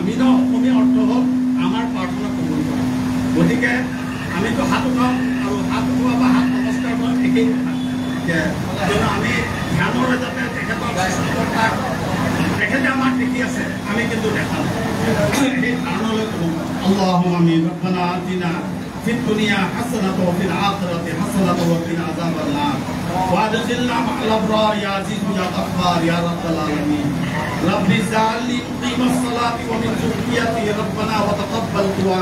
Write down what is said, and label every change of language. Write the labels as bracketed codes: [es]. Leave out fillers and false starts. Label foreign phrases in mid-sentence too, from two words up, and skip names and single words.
[as] আমি অসমীয়া অৰ্থ হ'ল আমাৰ প্ৰাৰ্থনা কবুল কৰা। গতিকে আমিতো হাত উঠাওঁ আৰু হাত উঠোৱা বা হাত নমস্কাৰ কৰা একেই কথা। কিয়নো আমি ধ্যানৰ যাতে তেখেতে আমাক দেখি আছে, আমি কিন্তু দেখা নাই। সেই ধাৰণলৈ ক'ব [ar] اللهم آمين. ربنا آتنا في الدنيا حسنة و في الآخرة حسنة و قنا عذاب النار وادخلنا مع الأبرار يا عزيز يا غفار يا رب العالمين. رب اجعلني مقيم الصلاة و من ذريتي ربنا و تقبل دعاء.